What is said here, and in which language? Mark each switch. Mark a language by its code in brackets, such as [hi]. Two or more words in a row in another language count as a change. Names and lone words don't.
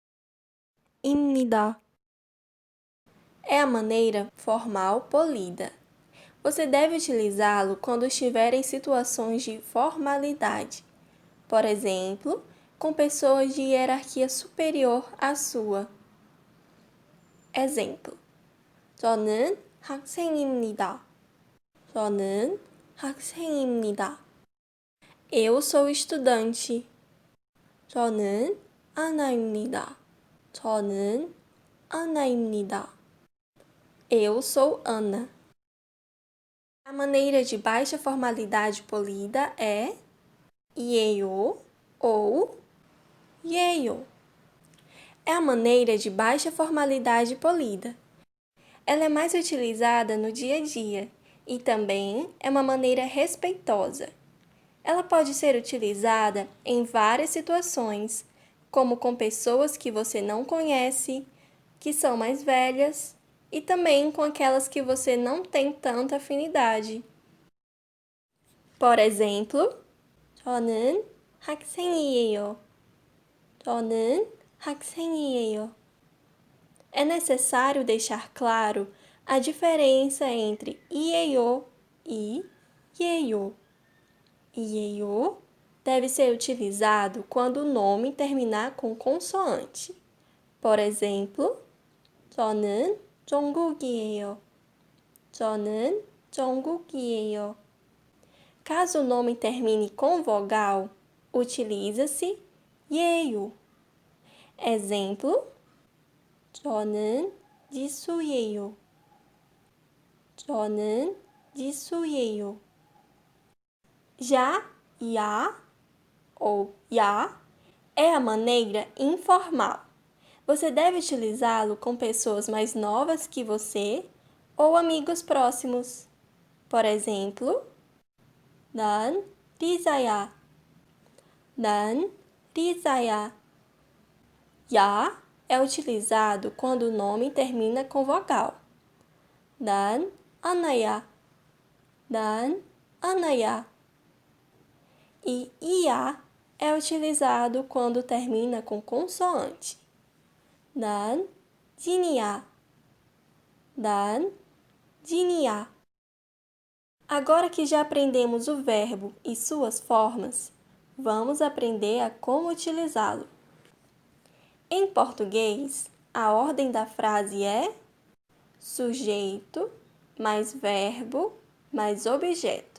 [pt] É a maneira formal polida. Você deve utilizá-lo quando estiver em situações de formalidade. Por exemplo, com pessoas de hierarquia superior à sua. Exemplo: [ko] 저는 학생입니다. 저는 학생입니다. [pt] Eu sou estudante. [ko] 저는 아나입니다. 저는 아나입니다. [pt] Eu sou Ana. A maneira de baixa formalidade polida é 예요 ou 예요. É a maneira de baixa formalidade polida. Ela é mais utilizada no dia a dia e também é uma maneira respeitosa. Ela pode ser utilizada em várias situações, como com pessoas que você não conhece, que são mais velhas, e também com aquelas que você não tem tanta afinidade. Por exemplo, [ko] 저는 학생이에요. 저는 학생이에요. [pt] É necessário deixar claro a diferença entre 이에요 e 예요. 이에요 deve ser utilizado quando o nome terminar com consoante. Por exemplo, [ko] 저는 종국이에요. 저는 종국이에요. [pt] Caso o nome termine com vogal, utiliza-se 예요. [ko] Exemplo: 저는 지수예요. 저는 지수예요. [pt] Já ya ou ya é a maneira informal. Você deve utilizá-lo com pessoas mais novas que você ou amigos próximos. Por exemplo, [ko] 난 리자야. 난 리자야. [pt] Ya é utilizado quando o nome termina com vogal. [ko] 난 아나야. 난 아나야. [pt] E ia é utilizado quando termina com consoante. [ko] 난 진이야. 난 진이야. [pt] Agora que já aprendemos o verbo e suas formas, vamos aprender a como utilizá-lo. Em português, a ordem da frase é sujeito mais verbo mais objeto.